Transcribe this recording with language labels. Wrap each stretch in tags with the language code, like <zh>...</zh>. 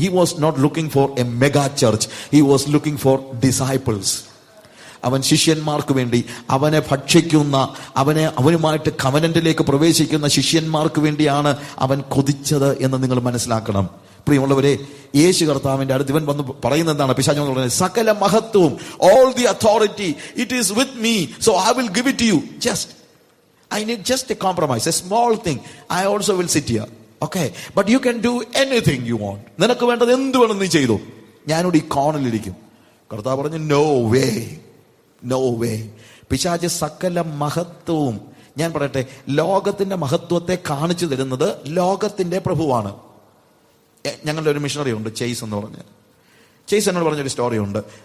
<en>He was not looking for a mega church, he was looking for disciples.</en> <ml>അവൻ ശിഷ്യന്മാർക്ക് വേണ്ടി, അവനെ ഭക്ഷിക്കുന്ന, അവനുമായിട്ട് കവനന്റിലേക്ക് പ്രവേശിക്കുന്ന ശിഷ്യന്മാർക്ക് വേണ്ടിയാണ് അവൻ കൊതിച്ചത് എന്ന് നിങ്ങൾ മനസ്സിലാക്കണം. പ്രിയമുള്ളവരെ, യേശു കർത്താവിന്റെ അടുത്ത് ഇവൻ വന്ന് പറയുന്നത് എന്താണ്? പിശാച് പറയുന്നത്, സകല മഹത്വവും,</ml> <en>all the authority, it is with me, so I will give it to you. I need just a compromise, a small thing. I also will sit here. Okay, but you can do anything you want.</en> <ml>നിനക്ക് വേണ്ടത് എന്ത് വേണം നീ ചെയ്തു, ഞാനിവിടെ ഈ കോണിലിരിക്കും. കർത്താവ് പറഞ്ഞു,</ml> <en>No way, no way.</en> <ml>പിശാച് സകല മഹത്വവും, ഞാൻ പറയട്ടെ, ലോകത്തിന്റെ മഹത്വത്തെ കാണിച്ചു തരുന്നത് ലോകത്തിന്റെ പ്രഭുവാണ്. ഞങ്ങളുടെ ഒരു മിഷണറി ഉണ്ട്, ചെയ്സ് എന്ന് പറഞ്ഞ്. ചെയ്സ് എന്നോട് പറഞ്ഞൊരു സ്റ്റോറി ഉണ്ട്.</ml>